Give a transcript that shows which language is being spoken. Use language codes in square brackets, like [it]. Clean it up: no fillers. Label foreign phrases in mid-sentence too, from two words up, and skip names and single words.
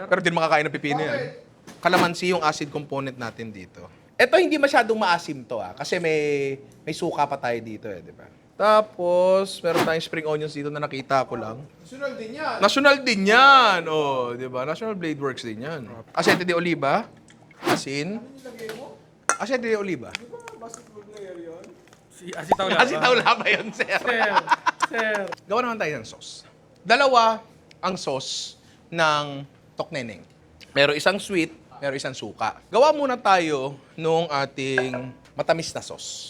[tl] Pero din makakain ng pipino yan. Kalamansi yung [en] acid component [tl] natin dito. Ito hindi masyadong maasim to kasi may suka pa tayo dito di ba? Tapos, meron tayong [en] spring onions [tl] dito na nakita ko lang. National din yan. National din yan. Di ba? National Blade Works din yan. [es] Aceite de oliva. Asin. Aceite de oliva. [tl] Si Asitaw lang. Asitaw ba yun, sir? Sir. Gawa naman tayo ng sauce. Dalawa ang sauce ng tokneneng. Meron isang sweet, meron isang suka. Gawa muna tayo nung ating matamis na sauce.